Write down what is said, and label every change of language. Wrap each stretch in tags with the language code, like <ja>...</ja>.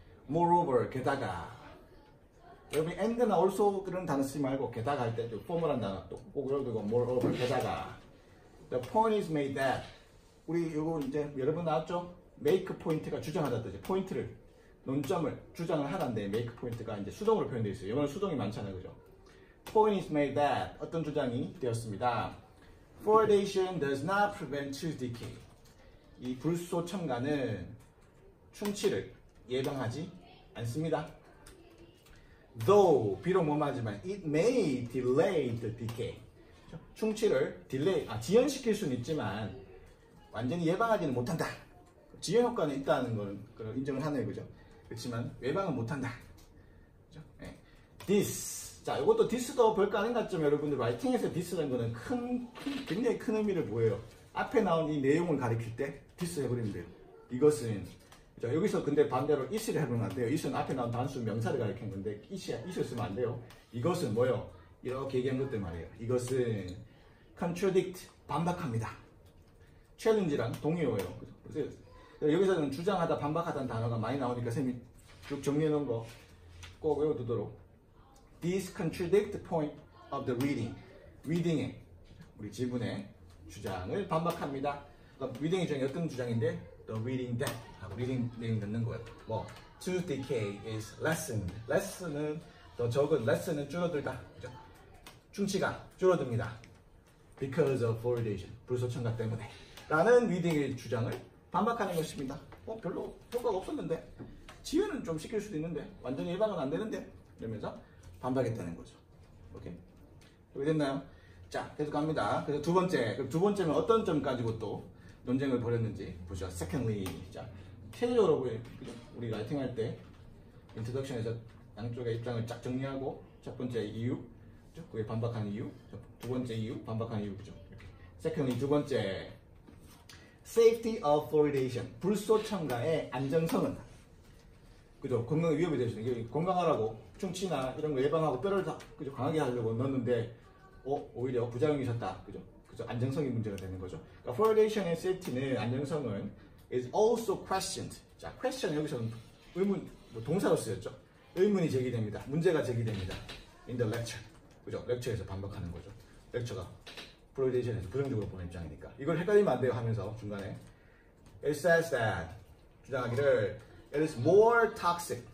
<ko>Moreover, 게다가 여러분 and나 also 그런 단어 쓰지 말고 게다가 할 때 포멀한 단어 또 꼭 외워두고 moreover, 게다가</ko> <en>The point is made that</en> <ko>우리 요거 이제 여러분 나왔죠? make 포인트가 주장하다 뜻이 포인트를 논점을 주장을 하는데 make 포인트가 이제 수동으로 표현되어 있어요. 영어는 수동이 많잖아요, 그죠?</ko> <en>Point is made that</en> <ko>어떤 주장이 되었습니다.</ko> <en>Fluoridation does not prevent tooth decay.</en> <ko>이 불소 첨가는 충치를 예방하지 않습니다.</ko> <en>Though</en> <ko>비록 뭐하지만</ko> <en>it may delay the decay.</en> <ko>충치를 지연시킬 수는 있지만 완전히 예방하지는 못한다. 지연 효과는 있다는 거는 인정을 하네요, 그죠? 그렇지만 예방은 못한다. 그죠? 네. This. 자, 이것도 this도 별거 아닌 것 같지만 여러분들 라이팅에서 this라는 거는 굉장히 큰 의미를 보여요. 앞에 나온 이 내용을 가리킬 때 this 해버리면 돼요. 이것은 자, 여기서 근데 반대로 it을 해보면 안 돼요. it은 앞에 나온 단수 명사를 가리키는 건데 it을 쓰면 안 돼요. 이것은 뭐예요? 이렇게 얘기한 것들 말이에요. 이것은 contradict, 반박합니다. challenge랑 동의어예요. 그래서 여기서는 주장하다, 반박하다는 단어가 많이 나오니까 쌤이 쭉 정리해 놓은 거 꼭 외워두도록.</ko> <en>This contradict the point of the reading.</en> <ko>reading의 우리 지분의 주장을 반박합니다. 그러니까 reading 중에 어떤 주장인데</ko> <en>the reading that</en> <ko>하고 reading 내용 넣는 거예요.</ko> <en>뭐 tooth decay is lessened.</en> <ko>lesson은 더 적은, lesson은 줄어들다. 그죠? 충치가 줄어듭니다.</ko> <en>Because of fluoridation.</en> <ko>불소 첨가 때문에. 라는 reading의 주장을 반박하는 것입니다. 별로 효과가 없었는데 지연은 좀 시킬 수도 있는데 완전히 예방은 안 되는데 이러면서 반박했다는 거죠. 오케이? 여기 됐나요? 자, 계속 갑니다. 그래서 두 번째는 어떤 점 가지고 또 논쟁을 벌였는지 보죠. Secondly, 자, 체계적으로 우리 라이팅 할 때 인트로덕션에서 양쪽의 입장을 쫙 정리하고 첫 번째 이유, 그게 반박하는 이유, 두 번째 이유, 반박하는 이유, 그죠? 이렇게. Secondly, 두 번째,</ko> <en>safety of fluoridation,</en> <ko>불소 첨가의 안정성은, 그죠? 건강에 위협이 될 수 있는 게 건강하라고 충치나 이런 거 예방하고 뼈를 다 그죠? 강하게 하려고 넣었는데, 오히려 부작용이 있었다, 그죠? 그죠? 안정성이 문제가 되는 거죠. 그러니까 fluoridation의 safety는 안정성은</ko> <en>is also questioned.</en> <ko>자, question 여기서는 의문, 동사로 쓰였죠. 의문이 제기됩니다. 문제가 제기됩니다.</ko> <en>In the lecture.</en> <ko>그죠? 렉처에서 반박하는 거죠. 렉처가 fluoridation에서 부정적으로 보는 입장이니까. 이걸 헷갈리면 안 돼요 하면서 중간에</ko> <en>It says that</en> <ko>주장하기를</ko> <en>it is more toxic.</en>